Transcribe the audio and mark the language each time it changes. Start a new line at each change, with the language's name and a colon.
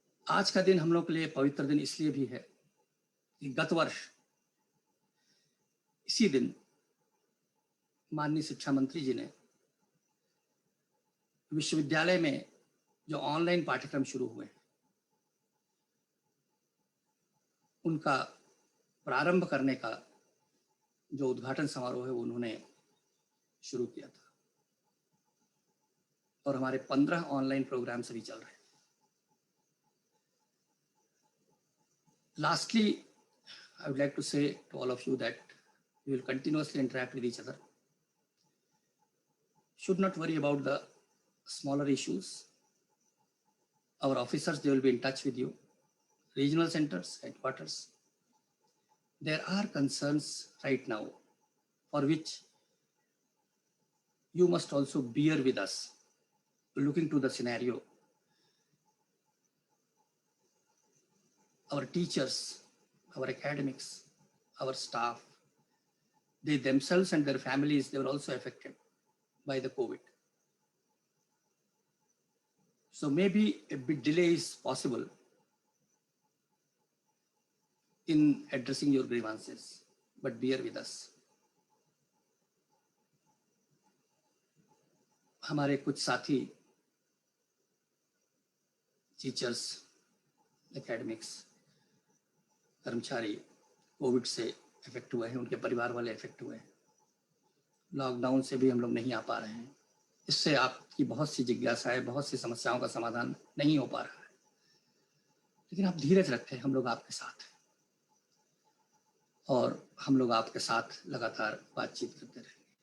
Hindi: आज का दिन हम लोग के लिए पवित्र दिन इसलिए भी है कि गत वर्ष इसी दिन माननीय शिक्षा मंत्री जी ने विश्वविद्यालय में जो ऑनलाइन पाठ्यक्रम शुरू हुए हैं उनका प्रारंभ करने का जो उद्घाटन समारोह है वो उन्होंने शुरू किया था और हमारे 15 ऑनलाइन प्रोग्राम्स अभी चल रहे हैं।
English: Lastly, I would like to say to all of you that we will continuously interact with each other. Should not worry about the smaller issues. Our officers, they will be in touch with you. Regional centers, headquarters. There are concerns right now for which you must also bear with us, looking to the scenario. Our teachers, our academics, our staff, they themselves and their families, they were also affected by the COVID. So maybe a bit delay is possible in addressing your grievances, but bear with us.
Hindi: हमारे कुछ साथी teachers, academics, कर्मचारी Covid से effect हुए हैं, उनके परिवार वाले इफेक्ट हुए हैं। लॉकडाउन से भी हम लोग नहीं आ पा रहे हैं। इससे आपकी बहुत सी जिज्ञासाएं, बहुत सी समस्याओं का समाधान नहीं हो पा रहा है, लेकिन आप धीरज रखें, हम लोग आपके साथ हैं और हम लोग आपके साथ लगातार बातचीत करते रहेंगे।